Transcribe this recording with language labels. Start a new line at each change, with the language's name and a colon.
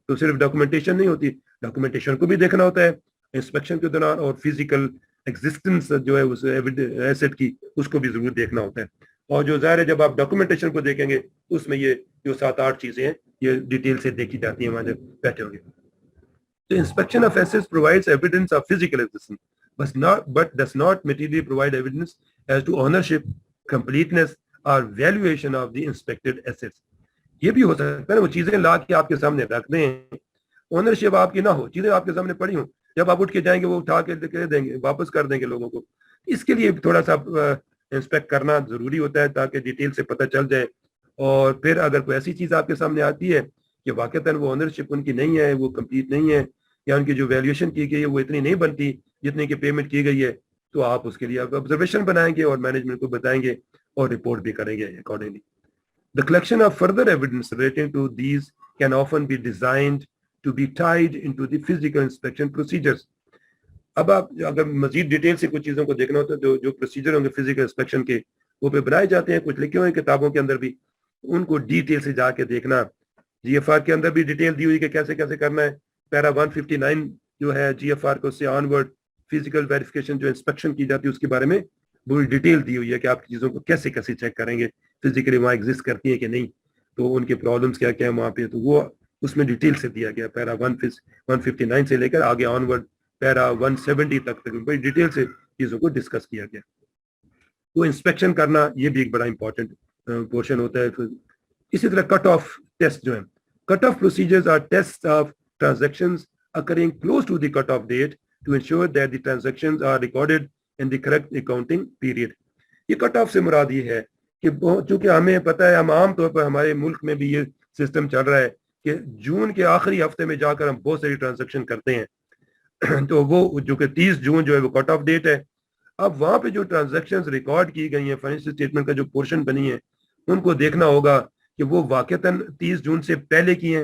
Urdu: تو صرف ڈاکومنٹیشن نہیں ہوتی, ڈاکومنٹیشن کو بھی دیکھنا ہوتا ہے انسپیکشن کے دوران, اور فزیکل ایگزسٹنس جو ہے اس ایسٹ کی اس کو بھی ضرور دیکھنا ہوتا ہے. اور جو ظاہر ہے جب آپ ڈاکومنٹیشن کو دیکھیں گے اس میں یہ جو 7-8 چیزیں ہیں یہ ڈیٹیل سے دیکھی جاتی ہیں وہاں جب بیٹھے ہوں گے. تو
English: Inspection of assets provides evidence of physical existence but does not materially provide evidence as to ownership, completeness or valuation of the inspected assets.
Urdu: یہ بھی ہو سکتا ہے وہ چیزیں لا کے آپ کے سامنے رکھ دیں, اونرشپ آپ کی نہ ہو, چیزیں آپ کے سامنے پڑی ہوں, جب آپ اٹھ کے جائیں گے وہ اٹھا کے دیں گے, واپس کر دیں گے لوگوں کو. اس کے لیے تھوڑا سا انسپیکٹ کرنا ضروری ہوتا ہے تاکہ ڈیٹیل سے پتہ چل جائے. اور پھر اگر کوئی ایسی چیز آپ کے سامنے آتی ہے کہ واقعتاً وہ اونرشپ ان کی نہیں ہے, وہ کمپلیٹ نہیں ہے, یا ان کی جو ویلیویشن کی گئی ہے وہ اتنی نہیں بنتی جتنے کی پیمنٹ کی گئی ہے, تو آپ اس کے لیے آبزرویشن بنائیں گے اور مینجمنٹ کو بتائیں گے اور رپورٹ بھی کریں گے accordingly.
English: The collection of further evidence relating to these can often be designed to be tied into the physical inspection procedures.
Urdu: اب آپ اگر مزید ڈیٹیل سے کچھ چیزوں کو دیکھنا ہوتا ہے جو پروسیجر ہوں گے فزیکل انسپیکشن کے وہ پہ بنائے جاتے ہیں, کچھ لکھے ہوئے ہیں کتابوں کے اندر بھی, ان کو ڈیٹیل سے جا کے دیکھنا. جی ایف آر کے اندر بھی ڈیٹیل دی ہوئی کہ کیسے کیسے کرنا ہے. پیرا 159 جو ہے جی ایف آر کو سے آن ورڈ فزیکل ویریفیکیشن جو انسپیکشن کی جاتی ہے اس کے بارے میں پوری ڈیٹیل دی ہوئی ہے کہ آپ کی چیزوں کو کیسے کیسے چیک کریں گے, فزیکلی وہاں ایگزسٹ کرتی ہیں کہ نہیں, تو ان کے پرابلمس کیا کیا ہیں وہاں پہ, تو وہ اس میں ڈیٹیل سے دیا گیا. پیرا 159 سے لے کر آگے آن ورڈ پیرا 170 تک بڑی ڈیٹیل سے چیزوں کو ڈسکس کیا گیا. تو انسپیکشن کرنا یہ بھی ایک بڑا امپورٹنٹ پورشن ہوتا ہے. اسی طرح کٹ آف ٹیسٹ جو ہے,
English: Cut off procedures are test of transactions occurring close to the cut-off date to ensure that the transactions are recorded in the correct accounting period.
Urdu: یہ کٹ آف سے مراد یہ ہے کہ چونکہ ہمیں پتہ ہے, ہم عام طور پر ہمارے ملک میں بھی یہ سسٹم چل رہا ہے کہ جون کے آخری ہفتے میں جا کر ہم بہت ساری ٹرانزیکشن کرتے ہیں تو وہ جو کہ 30 جون جو ہے وہ کٹ آف ڈیٹ ہے. اب وہاں پہ جو ٹرانزیکشن ریکارڈ کی گئی ہیں فائنینشیل اسٹیٹمنٹ کا جو پورشن بنی ہے ان کو دیکھنا ہوگا کہ وہ واقعتاً 30 جون سے پہلے کی ہیں.